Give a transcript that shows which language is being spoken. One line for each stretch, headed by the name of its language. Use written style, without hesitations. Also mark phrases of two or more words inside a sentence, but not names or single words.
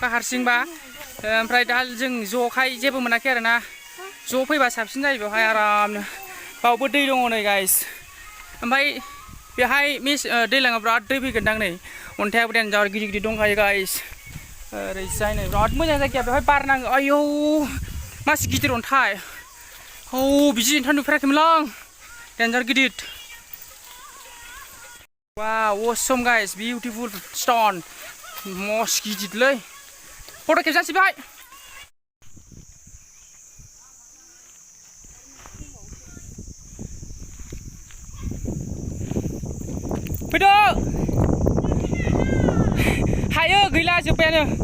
Bodo: हारसिंबा ओमफ्राय दा जों ज'खाय जेबो मोनाखै आरोना ज' फैबा साबसिन जायो बेवहाय आरामनो बावबो दै दङ नै गाइस ओमफ्राय बेवहाय दैज्लाङाव बिराद दै फैगोनदां नै अन्थाइआबो देन्जार गिदिर दंखायो गाइस ओरैजाय नै बिराद मोजां जायगाया बेवहाय बार नाङो आयौ मासि गिदिर अन्थाइ औ बिदि अन्थाइ नुफेराखैमोन आं देन्जार गिदिर वाव
English: awesome guys beautiful stone
Bodo: मस गिदिरलै फट' खेबजानोसै बेहाय फैदो हायो गैला जोब्बायानो